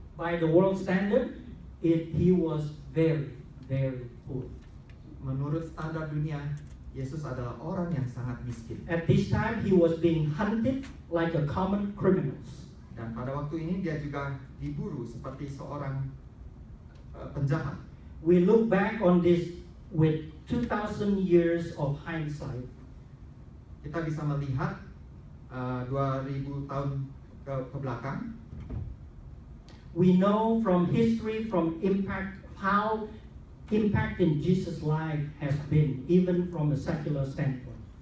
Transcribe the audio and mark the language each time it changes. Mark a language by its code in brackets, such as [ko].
[en] By the world standard, he was very, very poor. [id] Menurut standar dunia, Yesus adalah orang yang sangat miskin. [en] At this time, he was being hunted like a common criminal. [id] Dan pada waktu ini dia juga diburu seperti seorang penjahat. [en] We look back on this with 2,000 years of hindsight. [id] Kita bisa melihat 2000 tahun ke belakang. [en] We know from history, from impact, how impact in Jesus' life has been, even from a secular standpoint.